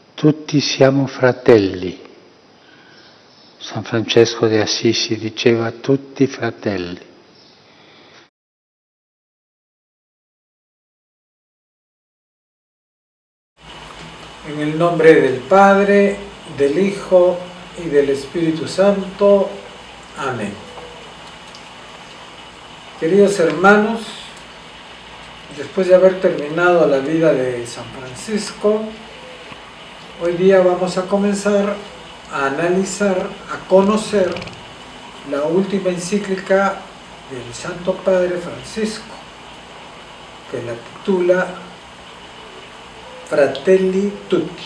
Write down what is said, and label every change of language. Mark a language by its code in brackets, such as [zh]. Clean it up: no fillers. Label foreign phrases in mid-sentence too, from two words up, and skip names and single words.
[it] Tutti siamo fratelli. San Francesco de Assisi diceva tutti fratelli. [es] En el nombre del Padre, del Hijo y del Espíritu Santo. Amén. Queridos hermanos, después de haber terminado la vida de San Francisco, hoy día vamos a comenzar a analizar, a conocer la última encíclica del Santo Padre Francisco, que la titula Fratelli Tutti.